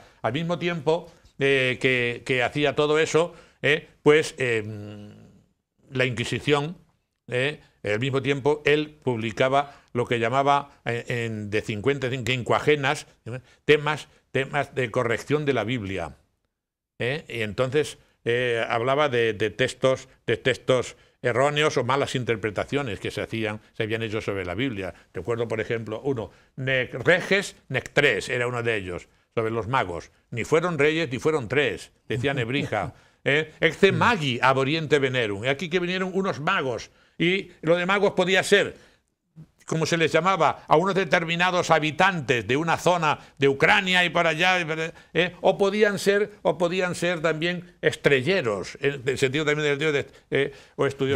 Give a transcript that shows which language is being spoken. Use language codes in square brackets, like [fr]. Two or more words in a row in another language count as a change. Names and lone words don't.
[es] Al mismo tiempo que hacía todo eso, pues la Inquisición, al mismo tiempo, él publicaba lo que llamaba de 50 quincuagenas temas de corrección de la Biblia. Y entonces hablaba de textos erróneos o malas interpretaciones que se habían hecho sobre la Biblia. Recuerdo, por ejemplo, uno, [la] nec reges, nec tres, [es] era uno de ellos, sobre los magos. Ni fueron reyes ni fueron tres, decía Nebrija. [la] Ecce magi ab oriente venerum. [es] Y aquí que vinieron unos magos. Y lo de magos podía ser, como se les llamaba, a unos determinados habitantes de una zona de Ucrania y por allá, o podían ser también estrelleros, en el sentido también o estudiosos.